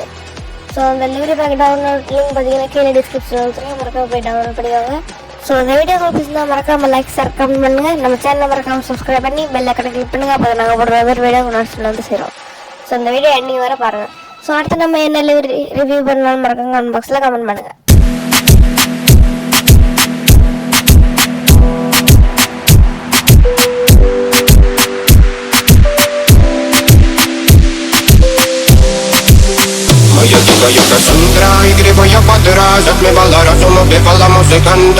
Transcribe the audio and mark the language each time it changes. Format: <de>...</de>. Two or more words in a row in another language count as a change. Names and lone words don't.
<ta>ஸோ அந்த</ta> <en>delivery packet download link</en> <ta>பார்த்தீங்கன்னா கீழே டிஸ்கிரிப்ஷன் வந்துடும், மறக்காம போய் டவுன்லோட் பண்ணிக்கோங்க. ஸோ இந்த வீடியோ உங்களுக்கு பிடிச்சிருந்தா மறக்காமல்</ta> <en>like share comment</en> <ta>பண்ணுங்கள். நம்ம சேனலை மறக்காமல் சப்ஸ்கிரைப் பண்ணி</ta> <en>bell iconai</en> <ta>கிளிக் பண்ணுங்கள். அப்போ நாங்கள் போடுற ஒவ்வொரு</ta> <en>video notification</en> <ta>வந்து சேரும். ஸோ இந்த</ta> <en>video ending</en> <ta>வர பாருங்கள். ஸோ அடுத்து நம்ம என்ன ரிவ்யூ பண்ணாலும் மறக்காம</ta> <en>comment boxil comment</en> <ta>பண்ணுங்கள்.</ta> <ru>Моя дикая Кассандра, игривая подра, затмевала разум, убивала музыканта.</ru>